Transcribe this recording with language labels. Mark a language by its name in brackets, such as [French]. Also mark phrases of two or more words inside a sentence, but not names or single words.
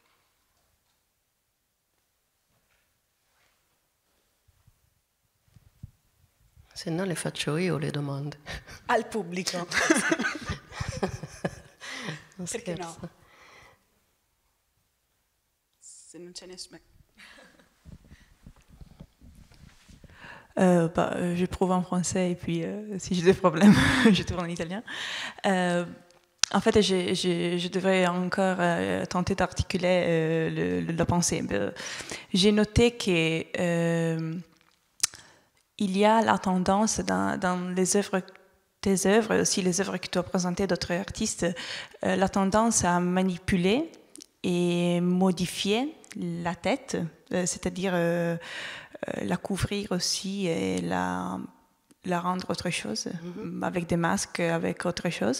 [Italian] Se no le faccio io le domande. Al pubblico. Non Perché scherzo. no? Se non c'è nessuno... [French] Je prouve en français et puis si j'ai des problèmes, je tourne en italien. En fait, je devrais encore tenter d'articuler la pensée. J'ai noté que il y a la tendance dans les œuvres, tes œuvres, aussi les œuvres que tu as présentées d'autres artistes, la tendance à manipuler et modifier la tête, c'est-à-dire la couvrir aussi et la rendre autre chose, avec des masques, avec autre chose.